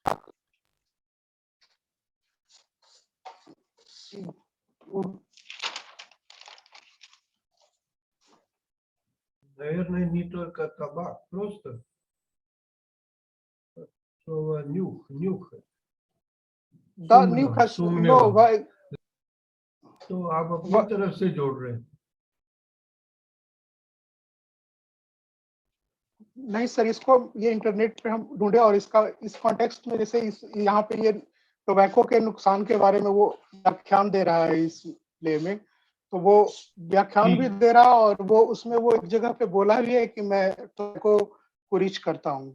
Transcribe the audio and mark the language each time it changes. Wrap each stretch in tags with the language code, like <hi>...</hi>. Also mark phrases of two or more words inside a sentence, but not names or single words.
<ru>Наверное, не только табак, просто слово нюхать. Да, нюхать, но</ru> <hi>तो आप अपनी तरफ से जोड़ रहे हैं। नहीं सर, इसको ये इंटरनेट पे हम ढूंढे और इसका इस कॉन्टेक्स्ट में जैसे यहाँ पे ये टोबैको के नुकसान के बारे में वो व्याख्यान दे रहा है इस प्ले में, तो वो व्याख्यान भी दे रहा और वो उसमें वो एक जगह पे बोला भी है कि मैं टोबैको को रीच करता हूँ।</hi>